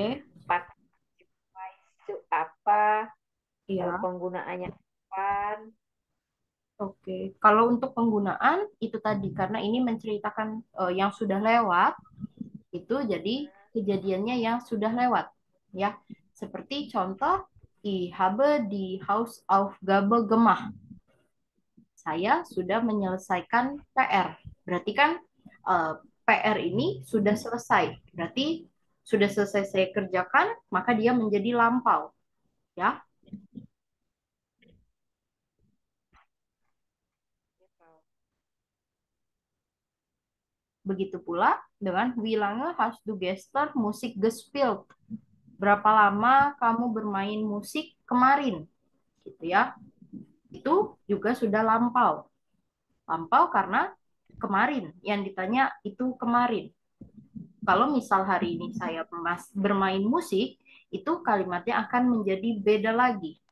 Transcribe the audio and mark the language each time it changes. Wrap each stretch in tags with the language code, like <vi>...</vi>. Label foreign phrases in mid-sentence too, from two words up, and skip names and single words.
<id>Particip itu apa? iya. Penggunaannya kapan? Oke, kalau untuk penggunaan itu tadi karena ini menceritakan yang sudah lewat, itu jadi kejadiannya yang sudah lewat, ya. Seperti contoh,</id> <de>ich habe die Hausaufgabe gemacht.</de> <id>Saya sudah menyelesaikan PR. Berarti kan PR ini sudah selesai. Berarti sudah selesai saya kerjakan, maka dia menjadi lampau, ya. Begitu pula dengan</id> <de>wie lange hast du gestern Musik gespielt?</de> <id>Berapa lama kamu bermain musik kemarin? Gitu ya. Itu juga sudah lampau. Lampau karena kemarin. Yang ditanya itu kemarin. Kalau misal hari ini saya bermain musik, itu kalimatnya akan menjadi beda lagi.</id>